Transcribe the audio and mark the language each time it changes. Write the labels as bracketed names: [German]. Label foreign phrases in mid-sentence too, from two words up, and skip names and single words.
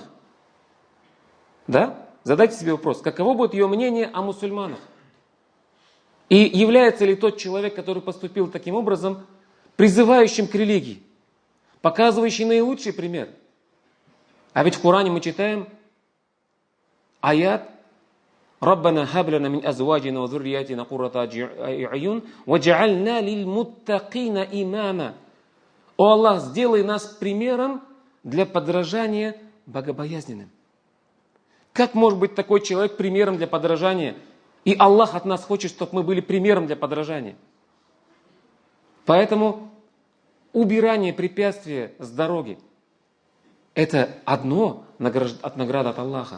[Russian] Да? Задайте себе вопрос, каково будет ее мнение о мусульманах? И является ли тот человек, который поступил таким образом, призывающим к религии, показывающий наилучший пример? А ведь в Коране мы читаем аят [Arabic] «ربنا هب لنا من أزواجنا وذرياتنا قرة أعين واجعلنا للمتقين إماما». [Russian] О Аллах, сделай нас примером для подражания богобоязненным. Как может быть такой человек примером для подражания? И Аллах от нас хочет, чтобы мы были примером для подражания. Поэтому убирание препятствия с дороги – это одно от награды от Аллаха.